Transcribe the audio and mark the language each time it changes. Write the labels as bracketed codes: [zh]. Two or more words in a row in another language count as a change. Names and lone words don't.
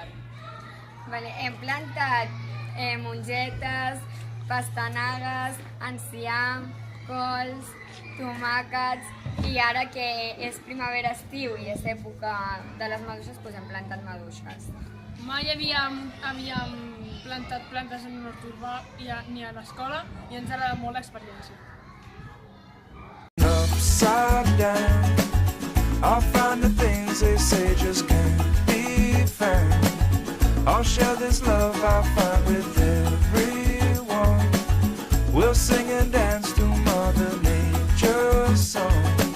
[ca] Hem plantat mongetes, pastanagues, enciam, cols, tomàquets i ara que és primavera-estiu i és època de les maduixes, doncs hem plantat maduixes. Mai havíem plantat plantes en un hort urbà ni a l'escola i ens ha agradat molt l'experiència. [en] Upside down, I'll find the things they say just can't be found. I'll share this love I find with everyone. We'll sing and dance to Mother Nature's songs.